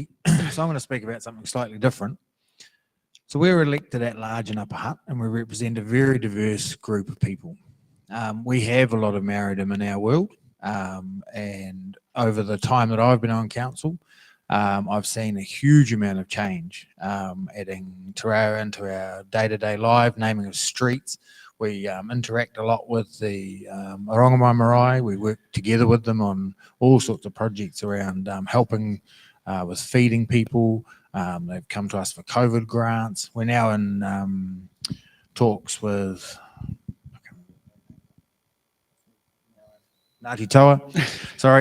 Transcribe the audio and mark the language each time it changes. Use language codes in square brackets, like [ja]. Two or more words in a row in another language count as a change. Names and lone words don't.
[en] So I'm going to speak about something slightly different. So we're elected at large in Upper Hutt, and we represent a very diverse group of people. We have a lot of Māoridom in our world, and over the time that I've been on council, I've seen a huge amount of change, adding [mi] te reo [en] into our day-to-day life, naming of streets. We interact a lot with the Orongamai Marae. We work together with them on all sorts of projects around helping with feeding people. They've come to us for COVID grants. We're now in talks with Ngāti Toa, sorry.